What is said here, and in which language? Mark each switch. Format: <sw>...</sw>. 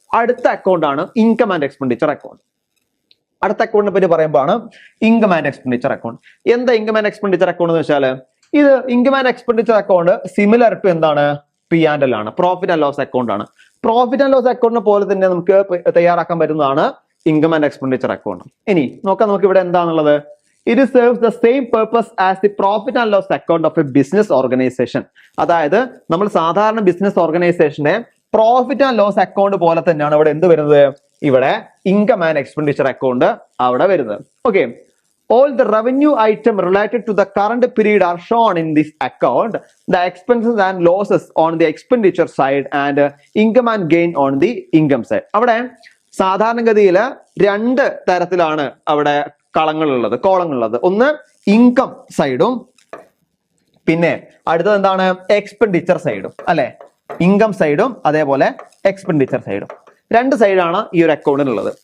<ml>അടുത്ത അക്കൗണ്ട് ആണ് income and expenditure account. അടുത്ത അക്കൗണ്ടിനെ പറ്റി പറയുമ്പോഴാണ് ഇൻകം ആൻഡ് എക്സ്പെൻഡിച്ചർ അക്കൗണ്ട്. എന്താ ഇൻകം ആൻഡ് എക്സ്പെൻഡിച്ചർ അക്കൗണ്ട് എന്ന് വെച്ചാൽ, ഇത് income and expenditure account similar to എന്താണ്, P&L ആണ്, പ്രോഫിറ്റ് ആൻഡ് ലോസ് അക്കൗണ്ട് ആണ്. പ്രോഫിറ്റ് ആൻഡ് ലോസ് അക്കൗണ്ടിനെ പോലെ തന്നെ നമുക്ക് തയ്യാറാക്കാൻ പറ്റുന്നതാണ് ഇൻകം ആൻഡ് എക്സ്പെൻഡിച്ചർ അക്കൗണ്ട്. ഇനി നോക്കാം നമുക്ക് ഇവിടെ എന്താണുള്ളത്.</ml> <en>It serves the same purpose as the profit and loss account of a business organization.</en> <ml>അതായത് നമ്മൾ സാധാരണ ബിസിനസ് ഓർഗനൈസേഷന്റെ പ്രോഫിറ്റ് ആൻഡ് ലോസ് അക്കൗണ്ട് പോലെ തന്നെയാണ് ഇവിടെ എന്ത് വരുന്നത്, ഇവിടെ ഇൻകം ആൻഡ് എക്സ്പെൻഡിച്ചർ അക്കൗണ്ട് അവിടെ വരുന്നത്.</ml> <en>Okay, all the revenue item related to the current period are shown in this account. The expenses and losses on the expenditure side and income and gain on the income side.</en> <ml>അവിടെ സാധാരണഗതിയിൽ രണ്ട് തരത്തിലാണ് അവിടെ കോളങ്ങളുള്ളത്. ഒന്ന് income സൈഡും പിന്നെ അടുത്തത് എന്താണ്, എക്സ്പെൻഡിച്ചർ സൈഡും അല്ലെ. ഇൻകം സൈഡും അതേപോലെ എക്സ്പെൻഡിച്ചർ സൈഡും രണ്ട് സൈഡാണ് ഈ ഒരു അക്കൗണ്ടിനുള്ളത്.</ml>